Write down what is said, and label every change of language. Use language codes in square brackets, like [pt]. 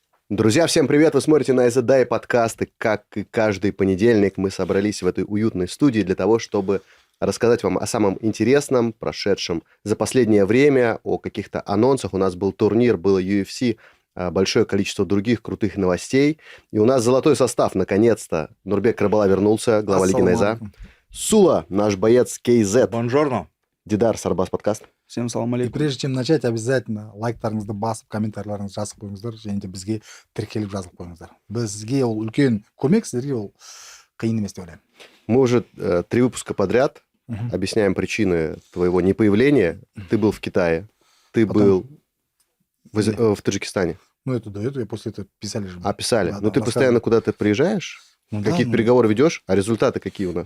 [ru] Друзья, всем привет! Вы смотрите на Изадай подкасты. Как и каждый понедельник, мы собрались в этой уютной студии для того, чтобы рассказать вам о самом интересном, прошедшем за последнее время, о каких-то анонсах. У нас был турнир, было UFC, большое количество других крутых новостей. И у нас золотой состав, наконец-то. Нурбек Карабала вернулся, глава Лиги Найза. Сула, наш боец KZ. Бонжорно. Дидар, Сарбас подкаст. Всем салам И алейкум. [kk] прежде чем начать, обязательно лайктарыңызды басып, комментарийларыңызды жазып қойыңыздар, және де бізге тіркеліп жазылып қойыңыздар. Бізге ол үлкен көмек, сіздерге ол қиын емес деп ойлаймын. [ru] Мы уже 3 выпуска подряд объясняем причины твоего непоявления. Ты был в Китае, ты был в Таджикистане. Ну, это до этого, и после этого писали же. Писали. Да, Но ты постоянно куда-то приезжаешь, Ну да, какие-то ну, переговоры ведешь, а результаты какие у нас?